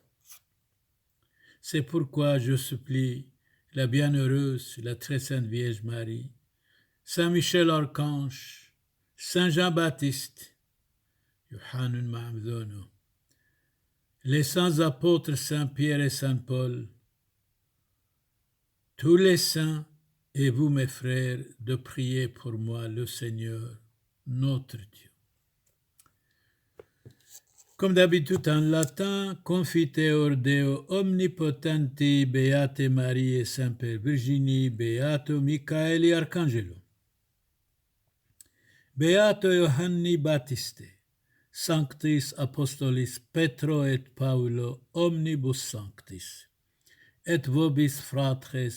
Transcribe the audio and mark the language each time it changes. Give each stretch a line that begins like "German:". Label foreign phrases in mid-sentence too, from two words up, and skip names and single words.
French: C'est pourquoi je supplie la bienheureuse, la très sainte Vierge Marie, Saint Michel Archange, Saint Jean-Baptiste, Yohanun Ma'amdono, les saints apôtres Saint Pierre et Saint Paul, tous les saints et vous mes frères, de prier pour moi le Seigneur, notre Dieu. Comme d'habitude en latin,
Latin: Confiteor Deo Omnipotenti Beate Marie Semper Virginie Beato Michaeli Arcangelo. Beato Ioanni Battiste, Sanctis Apostolis Petro et Paulo omnibus sanctis, et vobis fratres